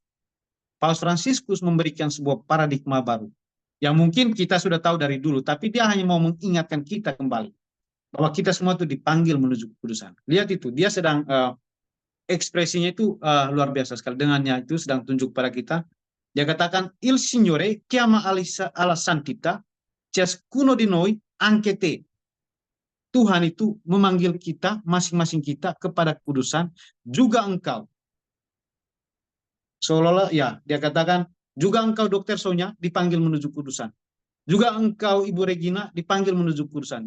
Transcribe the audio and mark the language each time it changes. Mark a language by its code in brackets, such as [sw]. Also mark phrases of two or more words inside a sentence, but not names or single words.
[id] Paus Fransiskus memberikan sebuah paradigma baru yang mungkin kita sudah tahu dari dulu, tapi dia hanya mau mengingatkan kita kembali bahwa kita semua itu dipanggil menuju kekudusan. Lihat itu, dia sedang ekspresinya itu luar biasa sekali. Dengannya itu sedang tunjuk pada kita. Dia katakan, [it] Il Signore chiama alla santità ciascuno di noi anche te. [id] Tuhan itu memanggil kita, masing-masing kita kepada kekudusan, juga engkau. Seolah-olah ya, dia katakan, juga engkau Dokter Sonya dipanggil menuju kudusan. Juga engkau Ibu Regina dipanggil menuju kudusan.